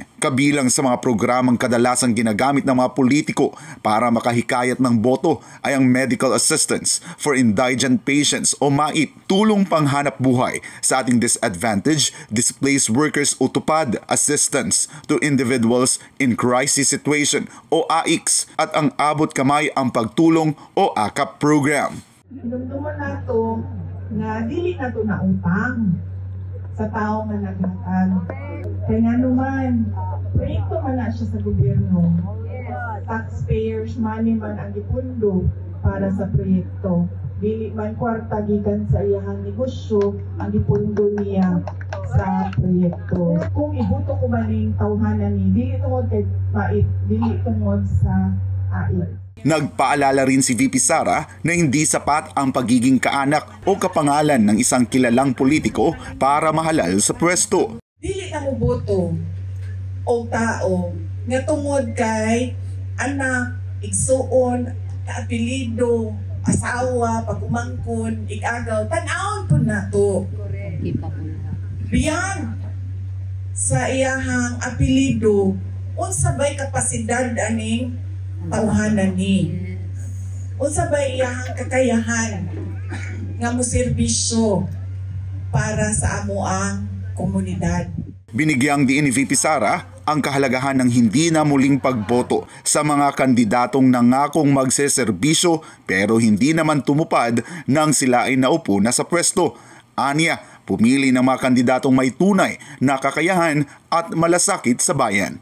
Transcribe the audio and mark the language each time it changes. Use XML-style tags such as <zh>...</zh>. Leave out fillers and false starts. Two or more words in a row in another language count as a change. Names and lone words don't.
<tl>Kabilang sa mga programang kadalasang ginagamit ng mga politiko para makahikayat ng boto ay ang</tl> <en>Medical Assistance for Indigent Patients</en> <tl>o MAIP, tulong panghanap buhay sa ating</tl> <en>disadvantaged displaced workers</en> <tl>o TUPAD, Assistance to Individuals in Crisis Situation o AICS, at ang Abot Kamay ang Pagtulong o AKAP program.</tl> <ceb>Hinumduman nato na dili nato na utang sa tao nga naghatag. Kaya nga naman, proyekto man na siya sa gobyerno.</ceb> <en>Taxpayers money</en> <ceb>man ang ipundo para sa proyekto. Dili man kwarta gikan sa iyang negosyo ang ipundo niya sa proyekto. Kung ibuto ko maning tawhanan ni dili tungod kay MAIP, dili tungod sa AIC.</ceb> <tl>Nagpaalala rin si VP Sara na hindi sapat ang pagiging kaanak o kapangalan ng isang kilalang politiko para mahalal sa pwesto.</tl> <ceb>Dili na mo boto o tao nga tungod kay anak, igsuon, apelido, asawa, pagumangkon, igagaw, tan-awon po na to. Beyond sa iyahang apelido, unsabay kapasidad aning tawhanan ni. Unsabay iyahang kakayahan nga mo serbisyo para sa amoang komunidad.</ceb> <tl>Binigyang diin ni VP Sara ang kahalagahan ng hindi na muling pagboto sa mga kandidatong nangakong magseserbisyo pero hindi naman tumupad nang sila ay naupo na sa pwesto. Aniya, pumili ng mga kandidatong may tunay na kakayahan at malasakit sa bayan.</tl>